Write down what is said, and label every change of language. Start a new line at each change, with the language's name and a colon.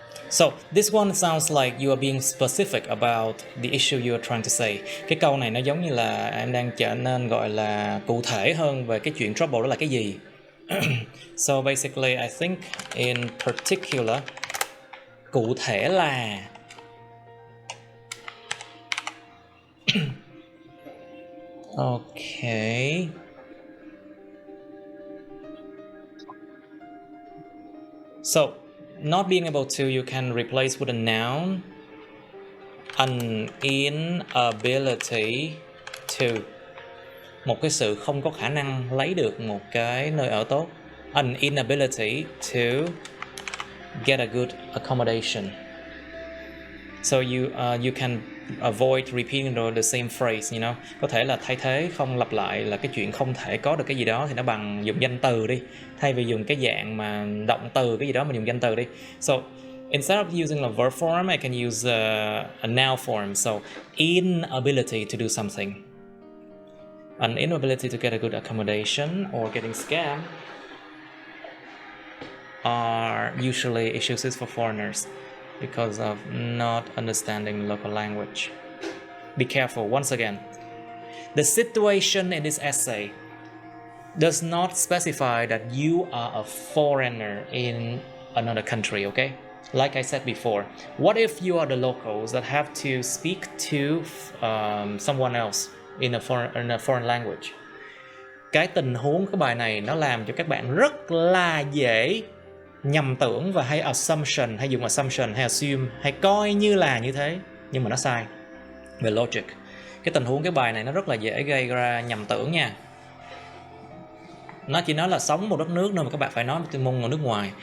English: So this one sounds like you are being specific about the issue you are trying to say.
Vietnamese: Cái câu này nó giống như là em đang trở nên gọi là cụ thể hơn về cái chuyện trouble đó là cái gì.
English: So basically I think in particular,
Vietnamese: cụ thể là
English: okay. So not being able to, you can replace with a noun. An inability to,
Vietnamese: một cái sự không có khả năng lấy được một cái nơi ở tốt.
English: An inability to get a good accommodation. So you can avoid repeating the same phrase, you know.
Vietnamese: Có thể là thay thế, không lặp lại là cái chuyện không thể có được cái gì đó thì nó bằng dùng danh từ đi. Thay vì dùng cái dạng mà động từ cái gì đó mình dùng danh từ đi.
English: So instead of using a verb form, I can use a noun form. So inability to do something. An inability to get a good accommodation or getting scammed are usually issues for foreigners because of not understanding local language. Be careful, once again. The situation in this essay does not specify that you are a foreigner in another country, okay? Like I said before, what if you are the locals that have to speak to someone else in a foreign language?
Vietnamese: Cái tình huống cái bài này nó làm cho các bạn rất là dễ nhầm tưởng và hay assumption, hay dùng assumption, hay assume, hay coi như là như thế, nhưng mà nó sai về logic. Cái tình huống cái bài này nó rất là dễ gây ra nhầm tưởng nha. Nó chỉ nói là sống một đất nước nơi mà các bạn phải nói tiếng môn ở nước ngoài.